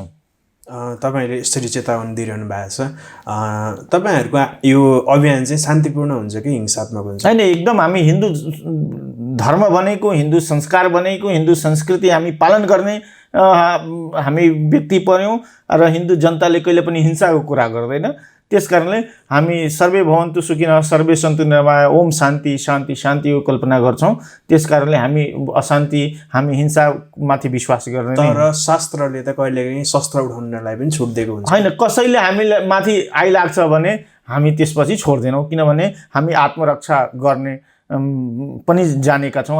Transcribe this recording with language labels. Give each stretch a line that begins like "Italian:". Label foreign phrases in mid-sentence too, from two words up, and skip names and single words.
Nepali: तपाईँहरूले यसरी चेतावनी दिइरहनु भएको छ। तपाईँहरूको यो अभियान चाहिँ शान्तिपूर्ण हुन्छ कि हिंसात्मक हुन्छ? होइन, एकदम हामी हिन्दू धर्म भनेको, हिन्दू संस्कार भनेको, हिन्दू संस्कृति हामी पालन गर्ने हामी व्यक्ति पर्यौँ र हिन्दू जनताले कहिले पनि हिंसाको कुरा गर्दैन। त्यसकारणले हामी
Sanskrit: सर्वे भवन्तु सुखिनः सर्वे सन्तु निरामयाः ओम शान्ति शान्ति
Nepali: शान्तिको कल्पना गर्छौँ। त्यसकारणले हामी अशान्ति हामी हिंसामाथि विश्वास गर्दैन। तर शास्त्रले त कहिलेकाहीँ शस्त्र उठाउनलाई पनि छुट दिएको हुन्छ। होइन, कसैले हामीलाई माथि आइलाग्छ भने हामी त्यसपछि छोड्दैनौँ, किनभने हामी आत्मरक्षा गर्ने पनि जानेका छौँ।